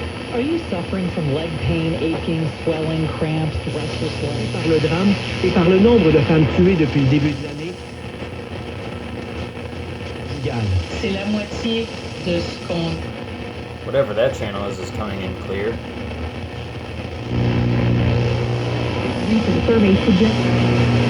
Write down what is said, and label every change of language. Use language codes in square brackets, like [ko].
[en] Are you suffering from leg pain, aching, swelling, cramps, restless legs? [fr] Par le drame et par le nombre de femmes tuées depuis le début de l'année. C'est la moitié de ce qu'on... [en] Whatever that channel is coming in clear. recent survey suggests.